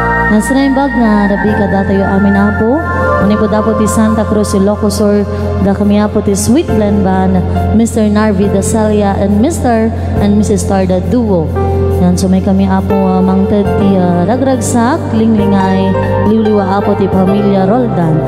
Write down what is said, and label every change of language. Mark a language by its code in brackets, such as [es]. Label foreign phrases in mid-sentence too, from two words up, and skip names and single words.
[ilo] Nasraimbag na rabi ka datayo amin apo. Manipod apo ti Santa Cruz, Ilocos Sur, da kami apo ti Sweet Blend Band, Mr. Narvi Dasalia and Mr. and Mrs. Tarda Duo. Yan, so may kami apo mangted ti ragragsak, linglingay, liwliwa apo ti Pamilya Roldan.